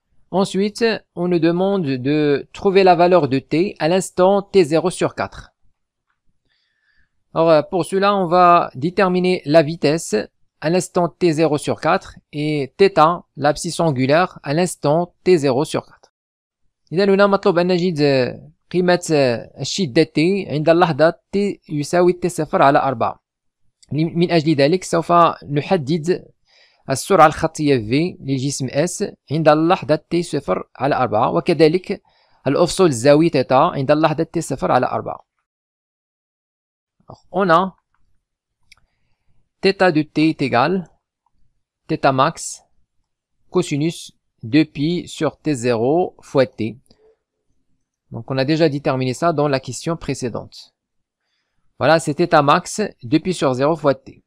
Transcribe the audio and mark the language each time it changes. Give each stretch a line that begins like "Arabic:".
French: Ensuite, on nous demande de trouver la valeur de t à l'instant t0 sur 4. Alors pour cela, on va déterminer la vitesse à l'instant t0 sur 4 et θ, l'abscisse angulaire, à l'instant t0 sur 4.
Arabic: إذا هنا مطلوب أن نجد قيمة الشدة t عند اللحظة t يساوي t0 على 4. من أجل ذلك سوف نحدد السرعة الخطية v للجسم S عند اللحظة t0 على 4 وكذلك الأفصول الزاوية θ عند اللحظة t0 على 4.
French: On a θ de t est égal θ max cosinus 2pi sur t0 fois t. Donc on a déjà déterminé ça dans la question précédente. Voilà, c'est θ max 2pi sur 0 fois t.